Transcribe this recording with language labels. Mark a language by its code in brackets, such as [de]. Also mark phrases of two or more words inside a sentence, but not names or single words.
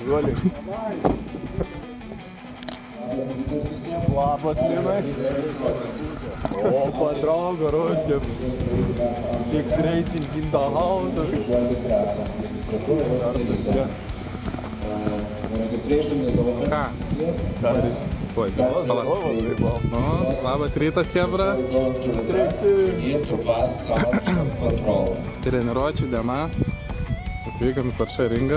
[lt] Einam, gražuoliai. Labas, Linai. O, patraugo, ruoškim. [en] Tik racing in the house. [lt] Ką? Oi, Labas rytas, chebra. Treniruočių diena. Atvykom į Porsche ringą.